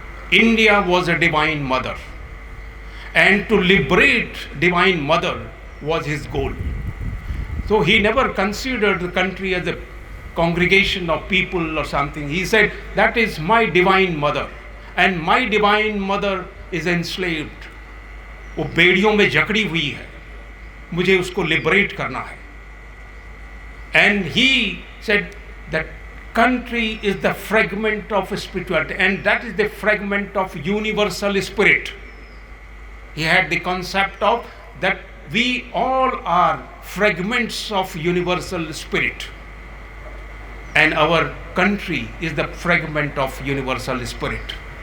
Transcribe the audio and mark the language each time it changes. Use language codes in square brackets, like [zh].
[en] India was a divine mother. And to liberate divine mother was his goal. So he never considered the country as a congregation of people or something. He said, that is my divine mother. and my divine mother is enslaved. [hi] वो बेड़ियों में जकड़ी हुई है, मुझे उसको liberate करना है. [en] And he said that country is the fragment of spirituality, and that is the fragment of universal spirit. He had the concept of that we all are fragments of universal spirit, and our country is the fragment of universal spirit.